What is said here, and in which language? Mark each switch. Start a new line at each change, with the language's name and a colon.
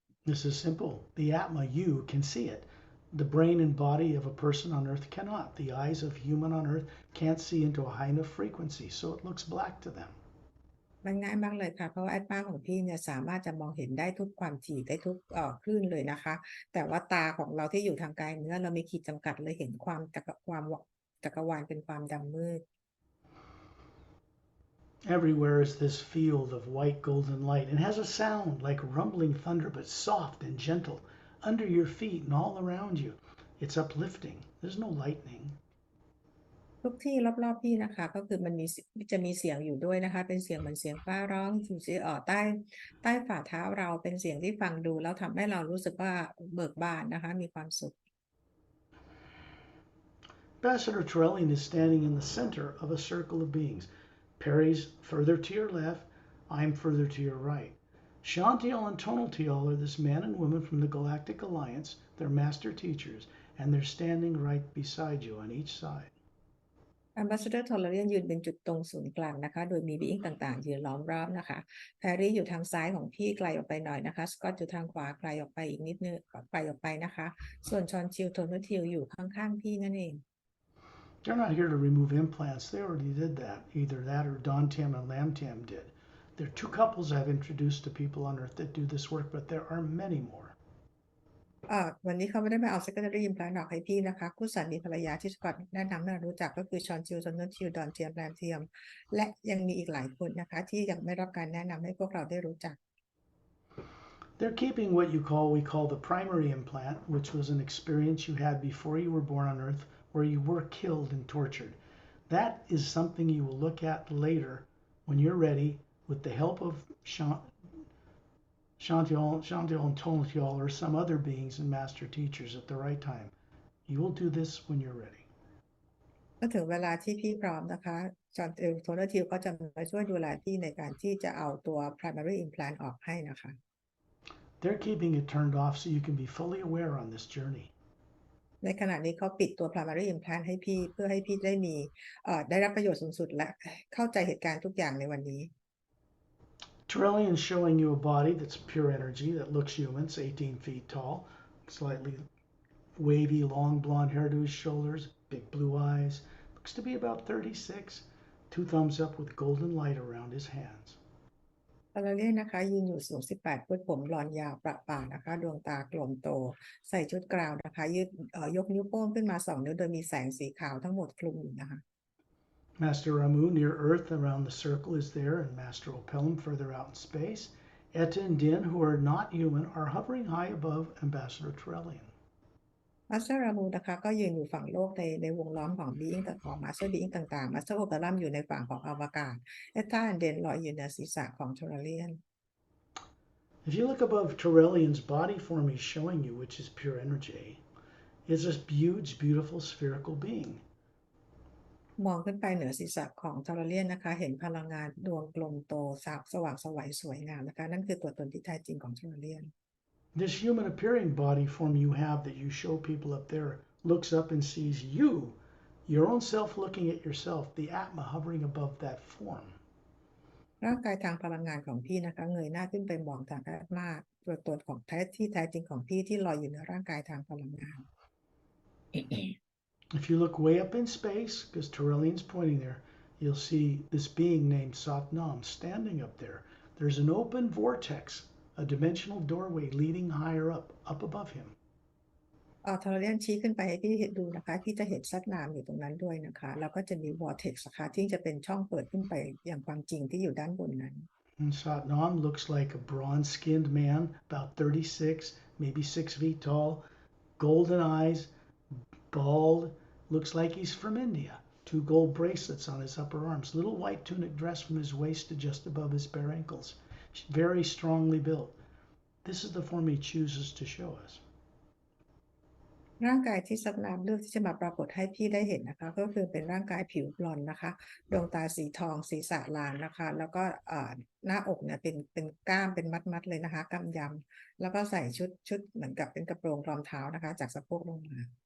English: This is simple. The Atma, you can see it. The brain and body of a person on earth cannot. The eyes of human on earth can't see into a high enough frequency, so it looks black to them.
Thai: มันง่ายมากเลยค่ะเพราะว่าแอดมาของพี่เนี่ยสามารถจะมองเห็นได้ทุกความถี่ได้ทุกคลื่นเลยนะคะแต่ว่าตาของเราที่อยู่ทางกายเนื้อเรามีขีดจำกัดเลยเห็นความจักรวาลเป็นความดำมืด
English: Everywhere is this field of white golden light and has a sound like rumbling thunder, but soft and gentle under your feet and all around you. It's uplifting. There's no lightning.
Thai: ทุกที่รอบๆพี่นะคะก็คือมันจะมีเสียงอยู่ด้วยนะคะเป็นเสียงเหมือนเสียงฟ้าร้องอยู่ที่ใต้ฝ่าเท้าเราเป็นเสียงที่ฟังดูแล้วทำให้เรารู้สึกว่าเบิกบานนะคะมีความสุข
English: Ambassador Torellian is standing in the center of a circle of beings. Perry's further to your left. I'm further to your right. Shantial and Tonaltial are this man and woman from the Galactic Alliance. They're master teachers, and they're standing right beside you on each side.
Thai: Ambassador Tolarian ยืนเป็นจุดตรงศูนย์กลางนะคะโดยมี being ต่างๆยืนล้อมรอบนะคะแพรรี่อยู่ทางซ้ายของพี่ไกลออกไปหน่อยนะคะสกอตอยู่ทางขวาไกลออกไปอีกนิดนึงไกลออกไปนะคะส่วนชอนชิลโทนทิลอยู่ข้างๆพี่นั่นเอง
English: They're not here to remove implants. They already did that. Either that or Dontam and Lamtam did. There are two couples I've introduced to people on Earth that do this work, but there are many more.
Thai: วันนี้เขาไม่ได้มาเอา
English: secondary implant
Thai: ออกให้พี่นะคะคู่สามีภรรยาที่สกอตแนะนำให้เรารู้จักก็คือชอนชิลซอนเนอร์ชิลดอนเทียมแรมเทียมและยังมีอีกหลายคนนะคะที่ยังไม่รับการแนะนำให้พวกเราได้รู้จัก
English: They're keeping what we call the primary implant, which was an experience you had before you were born on Earth where you were killed and tortured. That is something you will look at later when you're ready with the help of Shantial and Tonatial or some other beings and master teachers at the right time. You will do this when you're ready.
Thai: ก็ถึงเวลาที่พี่พร้อมนะคะจอห์นโทนทิลก็จะมาช่วยดูแลพี่ในการที่จะเอาตัว
English: primary implant
Thai: ออกให้นะคะ
English: They're keeping it turned off so you can be fully aware on this journey.
Thai: ในขณะนี้เขาปิดตัว
English: primary implant
Thai: ให้พี่เพื่อให้พี่ได้รับประโยชน์สูงสุดและเข้าใจเหตุการณ์ทุกอย่างในวันนี้
English: Trillian is showing you a body that's pure energy that looks human. It's 18 feet tall, slightly wavy, long blonde hair to his shoulders, big blue eyes. Looks to be about 36. 2 thumbs up with golden light around his hands.
Thai: เราเรียกนะคะยืนอยู่สูง18ฟุตผมบลอนด์ยาวประป่านะคะดวงตากลมโตใส่ชุดกราวนะคะยกนิ้วโป้งขึ้นมา2นิ้วโดยมีแสงสีขาวทั้งหมดคลุมอยู่นะคะ
English: Master Ramu near Earth around the circle is there, and Master Opelum further out in space. Etta and Din, who are not human, are hovering high above Ambassador Trillian.
Thai: มาสเตอร์รามูนะคะก็ยืนอยู่ฝั่งโลกในวงล้อมของบีอิงของมาสเตอร์บีอิงต่างๆมาสเตอร์โอเปรัมอยู่ในฝั่งของอวกาศเอตตาเดนลอยอยู่เหนือศีรษะของทรเลียน
English: If you look above Trillian's body form he's showing you, which is pure energy, is this huge, beautiful spherical being.
Thai: มองขึ้นไปเหนือศีรษะของทรเลียนนะคะเห็นพลังงานดวงกลมโตสว่างไสวสวยงามนะคะนั่นคือตัวตนที่แท้จริงของทรเลียน
English: This human appearing body form you have that you show people up there looks up and sees you, your own self looking at yourself, the Atma hovering above that form.
Thai: ร่างกายทางพลังงานของพี่นะคะเงยหน้าขึ้นไปมองทางอาตมาตัวตนของแท้จริงของพี่ที่ลอยอยู่ในร่างกายทางพลังงาน
English: If you look way up in space, because Trillian's pointing there, you'll see this being named Satnam standing up there. There's an open vortex, a dimensional doorway leading higher up above him.
Thai: ทรเลียนชี้ขึ้นไปให้พี่ดูนะคะพี่จะเห็นซัดน้ำอยู่ตรงนั้นด้วยนะคะแล้วก็จะมี vortex นะคะที่จะเป็นช่องเปิดขึ้นไปอย่างความจริงที่อยู่ด้านบนนั้น
English: And Satnam looks like a bronze-skinned man, about 36, maybe 6 feet tall, golden eyes, bald, looks like he's from India. 2 gold bracelets on his upper arms, little white tunic dress from his waist to just above his bare ankles. Very strongly built. This is the form he chooses to show us.
Thai: ร่างกายที่ซัดน้ำเลือกที่จะมาปรากฏให้พี่ได้เห็นนะคะก็คือเป็นร่างกายผิวบลอนด์นะคะดวงตาสีทองศีรษะลานนะคะแล้วก็หน้าอกเนี่ยเป็นกล้ามเป็นมัดเลยนะคะกำยำแล้วก็ใส่ชุดเหมือนกับเป็นกระโปรงรองเท้านะคะจากสะโพกลงมา